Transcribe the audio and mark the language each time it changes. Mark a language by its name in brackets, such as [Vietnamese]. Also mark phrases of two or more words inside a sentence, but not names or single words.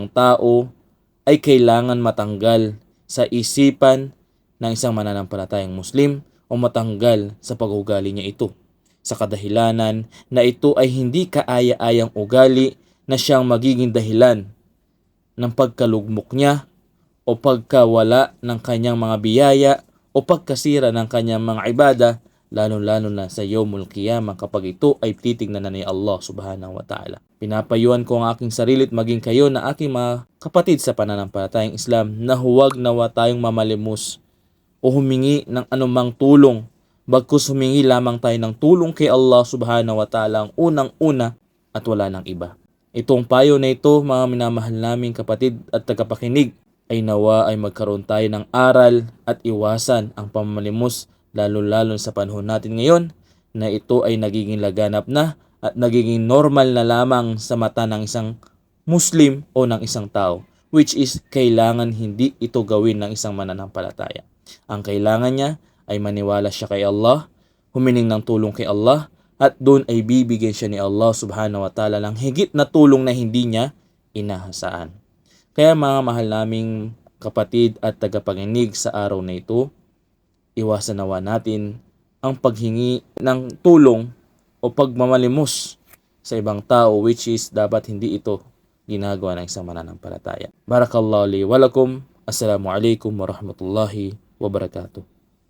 [Filipino] tao ay kailangan matanggal sa isipan ng isang mananampalatayang Muslim o matanggal sa pag-ugali niya ito, sa kadahilanan na ito ay hindi kaaya-ayang ugali na siyang magiging dahilan ng pagkalugmok niya o pagkawala ng kanyang mga biyaya o pagkasira ng kanyang mga ibada, lalo-lalo na sa [Arabic] يوم القيامة [Filipino] kapag ito ay titignan na ni Allah [Arabic] سبحانه وتعالى. [Filipino] Pinapayuhan ko ang aking sarili at maging kayo na aking mga kapatid sa pananampalatayang Islam na huwag nawa tayong mamalimos o humingi ng anumang tulong, bagkus humingi lamang tayo ng tulong kay Allah [Arabic] سبحانه وتعالى [Filipino] ang unang-una at wala nang iba. Itong payo na ito, mga minamahal naming kapatid at tagapakinig, ay nawa ay magkaroon tayo ng aral at iwasan ang pamamalimos, lalo-lalo sa panahon natin ngayon na ito ay nagiging laganap na at nagiging normal na lamang sa mata ng isang Muslim o ng isang tao, [English] which is [Filipino] kailangan hindi ito gawin ng isang mananampalataya. Ang kailangan niya ay maniwala siya kay Allah, humiling ng tulong kay Allah, at doon ay bibigyan siya ni Allah [Arabic] سبحانه وتعالى [Filipino] ng higit na tulong na hindi niya inahasaan. Kaya mga mahal naming kapatid at tagapakinig sa araw na ito, iwasan nawa natin ang paghingi ng tulong o pagmamalimos sa ibang tao, [English] which is [Filipino] dapat hindi ito ginagawa ng isang mananampalataya. [Arabic] بارك الله لي ولكم. السلام عليكم ورحمة الله وبركاته.